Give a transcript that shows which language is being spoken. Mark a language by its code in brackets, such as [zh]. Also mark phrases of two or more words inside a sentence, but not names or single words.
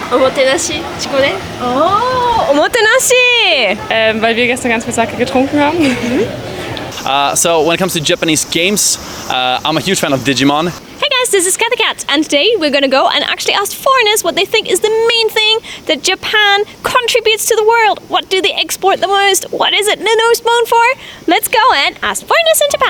[ja] おもてなし、Chico de? [en] Oh, Omotenashi! [de] Weil wir gestern ganz viel Sake getrunken haben. [en] So when it comes to Japanese games, I'm a huge fan of Digimon. Hey guys, this is Cathy Cat, and today we're going to go and actually ask foreigners what they think is the main thing that Japan contributes to the world. What do they export the most? What is it the most known for? Let's go and ask foreigners in Japan.